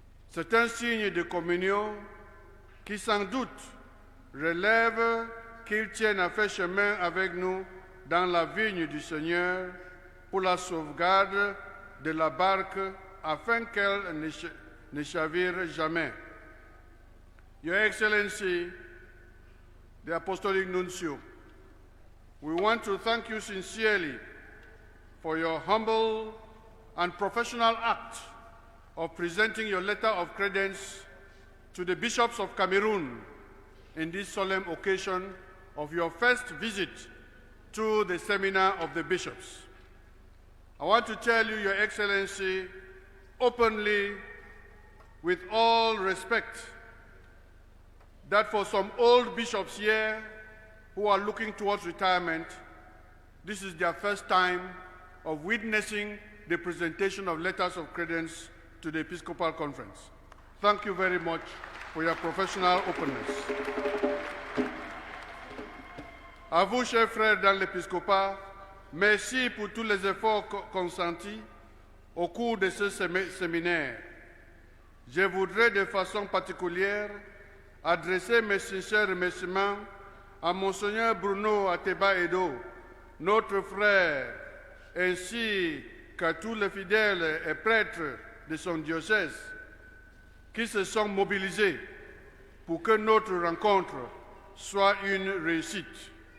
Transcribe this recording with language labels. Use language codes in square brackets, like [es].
[fr] C'est un signe de communion qui sans doute relève qu'il tienne à faire chemin avec nous dans la vigne du Seigneur pour la sauvegarde de la barque afin qu'elle ne chavire jamais. [en] Your Excellency, the Apostolic Nuncio, we want to thank you sincerely for your humble and professional act of presenting your letter of credence to the bishops of Cameroon in this solemn occasion of your first visit to the Seminar of the Bishops. I want to tell you, Your Excellency, openly, with all respect, that for some old bishops here who are looking towards retirement, this is their first time of witnessing the presentation of letters of credence to the Episcopal Conference. Thank you very much for your professional openness. [fr] À vous, chers frères dans l'épiscopat, merci pour tous les efforts consentis au cours de ce séminaire. Je voudrais de façon particulière adresser mes sincères remerciements à Monseigneur Bruno Ateba Edo, notre frère, ainsi qu'à tous les fidèles et prêtres de son diocèse qui se sont mobilisés pour que notre rencontre soit une réussite.